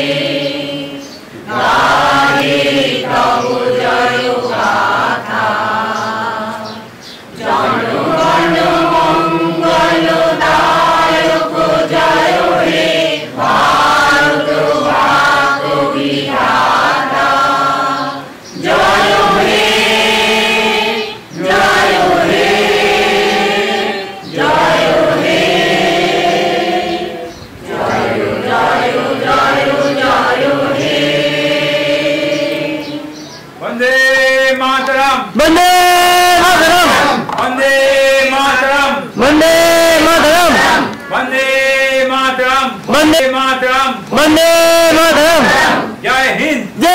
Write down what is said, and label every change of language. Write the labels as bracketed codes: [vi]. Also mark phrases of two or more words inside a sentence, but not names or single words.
[bn] গায়ে তব জয় গাথা জনগণ মঙ্গল দায়ক জয় হে ভারত ভাগ্য বিধাতা জয় হে জয় হে জয় হে জয় জয় জয় জয় হে [sa] वंदे मातरम वंदे मातरम वंदे मातरम वंदे मातरम वंदे मातरम वंदे मातरम वंदे मातरम [hi] जय हिंद।